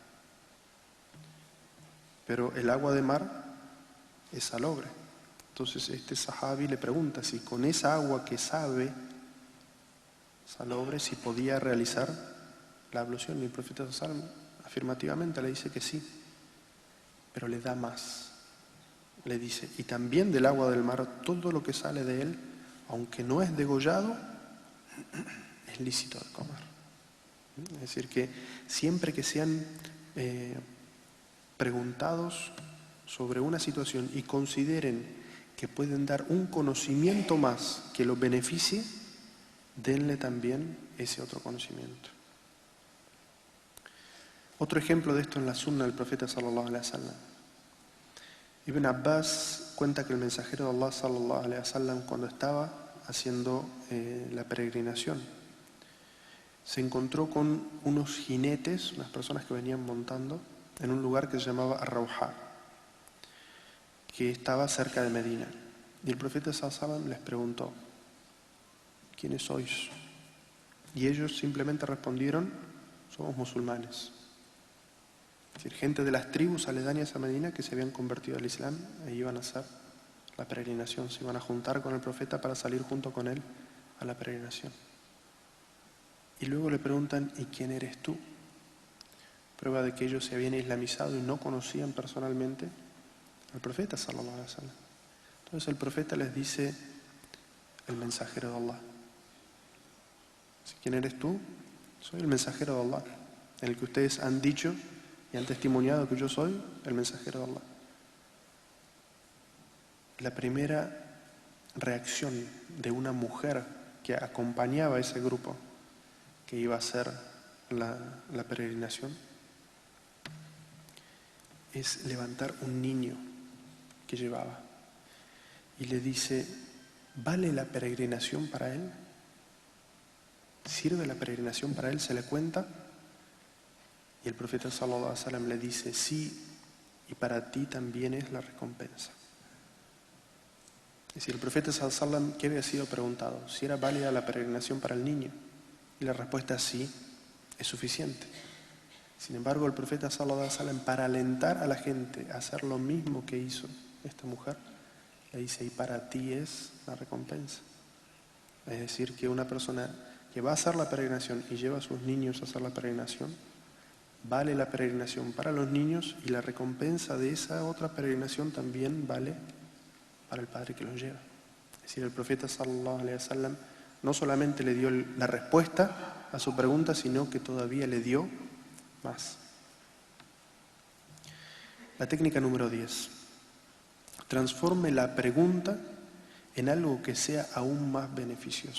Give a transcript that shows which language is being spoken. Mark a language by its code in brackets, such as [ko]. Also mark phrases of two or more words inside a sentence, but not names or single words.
[es] Pero el agua de mar es salobre. Entonces este sahabi le pregunta si con esa agua que sabe salobre, si podía realizar la ablución. Y el profeta [ar] صلى الله عليه وسلم [es] afirmativamente le dice que sí, pero le da más. Le dice, y también del agua del mar, todo lo que sale de él, aunque no es degollado, es lícito de comer. Es decir, que siempre que sean preguntados sobre una situación y consideren que pueden dar un conocimiento más que los beneficie, denle también ese otro conocimiento. Otro ejemplo de esto en la sunna del profeta [ar] صلى الله عليه وسلم. [es] Ibn Abbas cuenta que el mensajero de Allah [ar] صلى الله عليه وسلم, [es] cuando estaba haciendo la peregrinación, se encontró con unos jinetes, unas personas que venían montando en un lugar que se llamaba Ar-Rawha, que estaba cerca de Medina. Y el profeta [ar] صلى الله عليه وسلم [es] les preguntó, ¿quiénes sois? Y ellos simplemente respondieron, somos musulmanes. Es decir, gente de las tribus aledañas a Medina que se habían convertido al Islam e iban a hacer la peregrinación, se iban a juntar con el profeta para salir junto con él a la peregrinación. Y luego le preguntan, ¿y quién eres tú? Prueba de que ellos se habían islamizado y no conocían personalmente al profeta [ar] صلى الله عليه وسلم. [es] Entonces el profeta les dice, el mensajero de Allah. ¿Quién eres tú? Soy el mensajero de Allah, el que ustedes han dicho y han testimoniado que yo soy el mensajero de Allah. La primera reacción de una mujer que acompañaba a ese grupo que iba a hacer la peregrinación es levantar un niño que llevaba y le dice, ¿vale la peregrinación para él? ¿Sirve la peregrinación para él? ¿Se le cuenta? Y el profeta [ar] صلى الله عليه وسلم [es] le dice, sí, y para ti también es la recompensa. Es decir, el profeta [ar] صلى الله عليه وسلم, [es] ¿qué había sido preguntado? Si era válida la peregrinación para el niño. Y la respuesta es sí, es suficiente. Sin embargo, el profeta [ar] صلى الله عليه وسلم, [es] para alentar a la gente a hacer lo mismo que hizo esta mujer, le dice, y para ti es la recompensa. Es decir, que una persona que va a hacer la peregrinación y lleva a sus niños a hacer la peregrinación, vale la peregrinación para los niños y la recompensa de esa otra peregrinación también vale para el padre que los lleva. Es decir, el profeta [ar] صلى الله عليه وسلم [es] no solamente le dio la respuesta a su pregunta, sino que todavía le dio más. La técnica número 10. Transforme la pregunta en algo que sea aún más beneficioso.